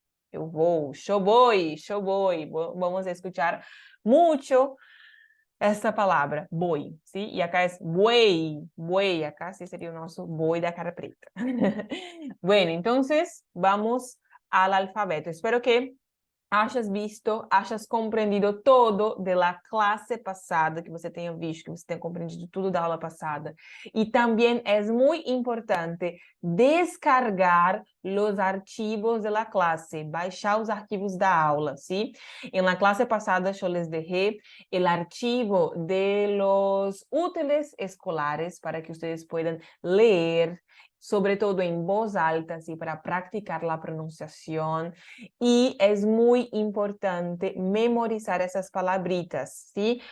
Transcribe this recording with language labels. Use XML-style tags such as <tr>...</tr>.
<pt>Eu vou,</pt> <es>yo voy. Vamos a escuchar mucho esta palabra, voy, ¿sí? Y acá es buey, acá sí sería nuestro buey de cara preta. Bueno, entonces vamos al alfabeto. Espero que hayas visto, hayas compreendido todo de la clase passada,</es> <pt>que você tenha visto, que você tenha compreendido tudo da aula passada. E também é muito importante descargar os arquivos da classe, baixar os arquivos da aula, ¿sí?</pt> <es>En la clase passada eu les dejé el archivo de los útiles escolares para que ustedes puedan leer, sobre todo en voz alta, ¿sí? Para practicar la pronunciación. Y es muy importante memorizar esas palabritas, ¿sí?</es>